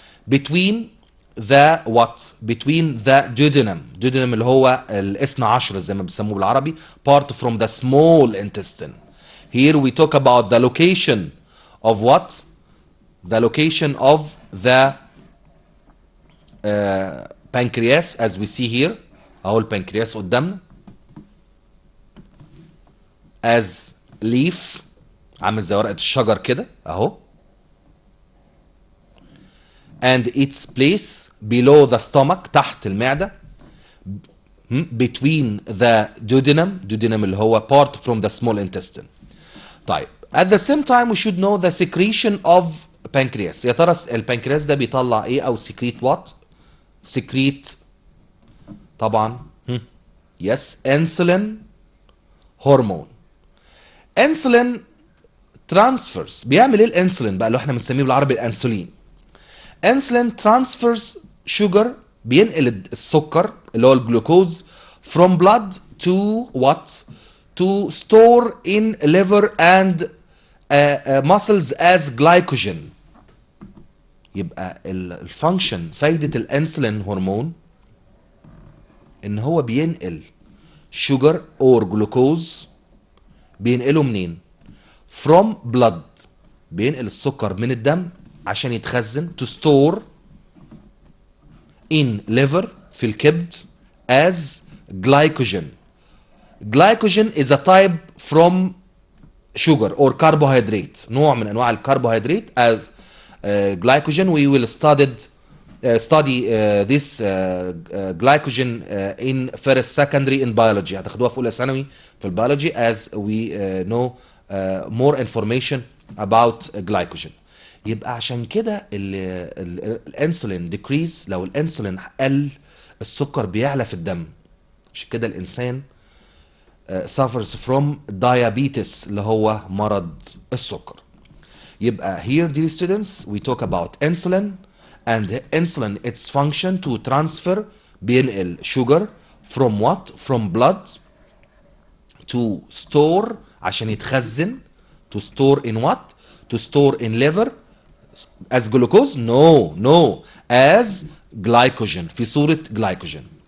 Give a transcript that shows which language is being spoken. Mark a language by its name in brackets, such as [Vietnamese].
[English] between the what؟ between the duodenum [Arabic] اللي هو الاثنى عشر زي ما بيسموه بالعربي، [English] part from the small intestine. Here we talk about the location of what? The location of the pancreas as we see here. [Arabic] اهو البنكرياس قدامنا as leaf، عامل زي ورقة الشجر كده اهو. [English] and its place below the stomach، [Arabic] تحت المعدة. [English] between the duodenum اللي هو part from the small intestine. طيب at the same time we should know the secretion of pancreas. [Arabic] يا ترى البنكرياس ده بيطلع ايه او [English] secrete what؟ [Arabic] secrete طبعا yes insulin hormone. [English] insulin transfers، [Arabic] بيعمل ايه الانسولين بقى اللي احنا بنسميه بالعربي الانسولين؟ [English] insulin transfers sugar، [Arabic] بينقل السكر اللي هو الجلوكوز [English] from blood to what؟ to store in liver and muscles as glycogen. [Arabic] يبقى الفانكشن، فايدة الانسولين هرمون ان هو بينقل sugar or glucose، بينقله منين؟ from blood، بينقل السكر من الدم عشان يتخزن [English] to store in liver [Arabic] في الكبد as glycogen. [English] glycogen is a type from sugar or carbohydrate، [Arabic] نوع من انواع الكربوهيدرات [English] as glycogen. we will study this glycogen in first secondary in biology، [Arabic] هتاخدوها في اولى ثانوي في البيولوجي [English] as we know more information about glycogen. [Arabic] يبقى عشان كده الانسولين decrease، لو الانسولين قل السكر بيعلى في الدم، عشان كده الانسان [English] suffers from [Arabic] diabetes اللي هو مرض السكر. [English] يبقى here dear students we talk about insulin and insulin its function to transfer، بينقل sugar from what؟ from blood to store [Arabic] عشان يتخزن [English] to store in what؟ to store in liver as glucose؟ no as glycogen، في صورة glycogen.